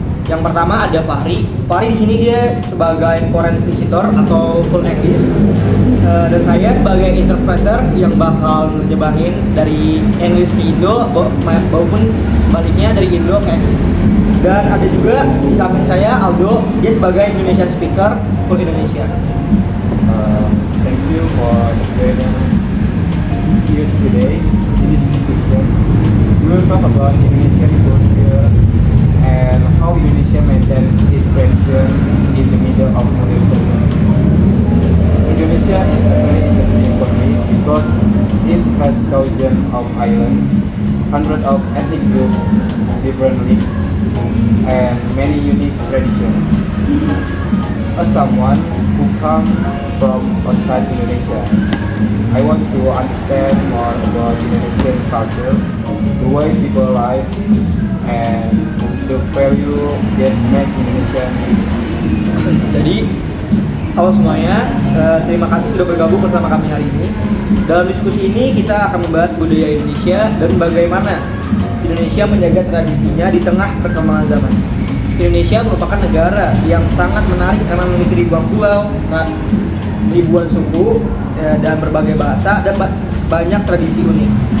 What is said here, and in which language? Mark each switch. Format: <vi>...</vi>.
<id>Yang pertama ada Fahri. Fahri di sini dia sebagai</id> <en>foreign visitor</en> <id>atau</id> <en>full English.</en> <id>Dan saya sebagai interpreter yang bakal nyebarin dari English ke Indo maupun sebaliknya dari Indo ke English. Dan ada juga di samping saya Aldo, dia sebagai</id> <en>Indonesian speaker</en> <id>full Indonesia.</id> <en>Thank you for joining us today in this discussion. We will talk about Indonesian culture and how Indonesia maintains its tradition in the middle of modern world. Indonesia is very interesting for me because it has thousands of islands, hundreds of ethnic groups, different leagues, and many unique traditions. As someone who comes from outside Indonesia, I want to understand more about Indonesian culture, the way people live, and the value that make Indonesia unique.</en> <id>Jadi, halo semuanya, terima kasih sudah bergabung bersama kami hari ini. Dalam diskusi ini kita akan membahas budaya Indonesia dan bagaimana Indonesia menjaga tradisinya di tengah perkembangan zaman. Indonesia merupakan negara yang sangat menarik karena memiliki ribuan pulau, ribuan suku, dan berbagai bahasa dan banyak tradisi unik.</id>